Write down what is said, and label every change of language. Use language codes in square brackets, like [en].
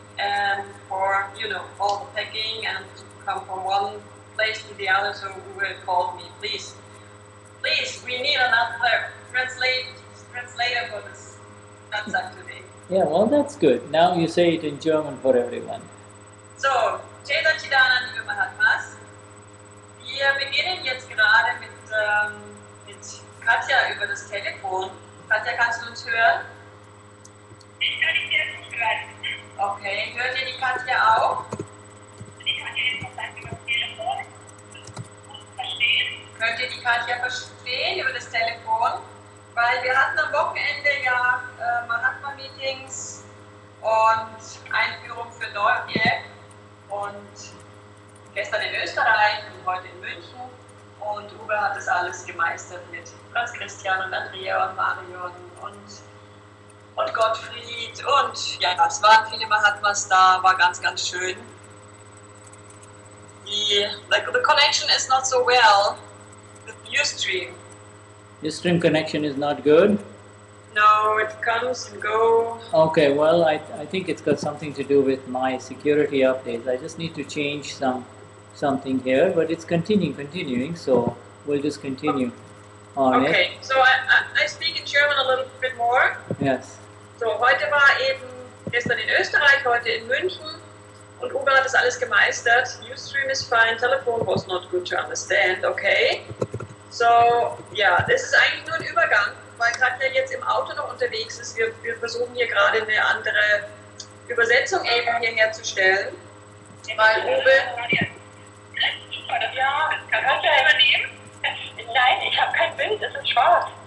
[en] And for all the packing and to come from one place to the other, so Google called me, please, we need another translator for this Satsang today. Yeah, well, that's good. Now you say it in German for everyone. [de] So, Jai Satchidanand, liebe Mahatmas. Wir beginnen jetzt gerade mit Katja über das Telefon. Katja, kannst du uns hören? Ich kann dich sehr gut hören. Okay, hört ihr die Katja auch? Die Katja ist noch über das Telefon. Verstehen? Könnt ihr die Katja verstehen über das Telefon? Weil wir hatten am Wochenende ja Mahatma-Meetings und Einführung für Neue und gestern in Österreich und heute in München und Uwe hat das alles gemeistert mit Franz Christian und Andrea und Marion und Gottfried und ja, es waren viele Mahatmas da, war ganz, ganz schön. [en] The connection is not so well with Ustream. Ustream connection is not good? No, it comes and goes. Okay, well, I think it's got something to do with my security updates. I just need to change something here, but it's continuing, so we'll just continue. on it. Okay, so I speak in German a little bit more. Yes. [de] So, heute war eben gestern in Österreich, heute in München und Uwe hat das alles gemeistert. [en] Ustream is fine, telephone was not good to understand, okay. [de] So, ja, das ist eigentlich nur ein Übergang, weil Katja jetzt im Auto noch unterwegs ist. Wir versuchen hier gerade eine andere Übersetzung eben hier herzustellen, weil Uwe... Ja, kann Katja übernehmen? Nein, ich habe kein Bild, es ist schwarz.